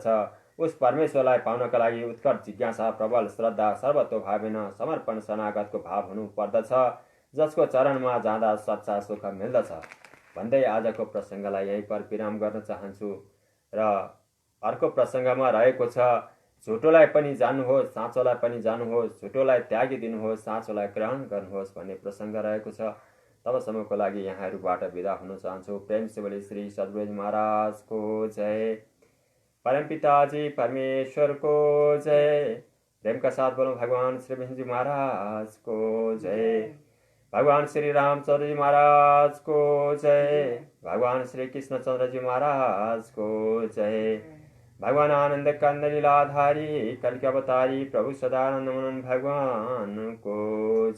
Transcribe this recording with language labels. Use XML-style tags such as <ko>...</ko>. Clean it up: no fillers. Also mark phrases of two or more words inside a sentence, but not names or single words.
<ne>उस परमेश्वरलाई पाउनका लागि उत्कट जिज्ञासा, प्रबल श्रद्धा, सर्वतोभावेन समर्पण शरणागतको भाव हुनुपर्दछ, जसको चरणमा जाँदा सच्चा सुख मिल्दछ भन्दै आजको प्रसङ्गलाई यहीँ पर विराम गर्न चाहन्छु। र अर्को प्रसङ्गमा रहेको छ, झुटोलाई पनि जान्नुहोस्, साँचोलाई पनि जान्नुहोस्, झुटोलाई त्यागिदिनुहोस्, साँचोलाई ग्रहण गर्नुहोस् भन्ने प्रसङ्ग रहेको छ। तबसम्मको लागि यहाँहरूबाट बिदा हुन चाहन्छु।</ne> <hi>प्रेम से बोले श्री सद्गुरुजी महाराज को जय, परमपिताजी परमेश्वर को जय। प्रेम का साथ बोलो भगवान श्री विष्णु जी महाराज को जय, भगवान श्री रामचंद्र जी महाराज को जय, भगवान श्री कृष्णचंद्र जी महाराज को जय, भगवान आनंद कंद लीलाधारी कल के अवतारी प्रभु सदानंद भगवान को जय।</hi>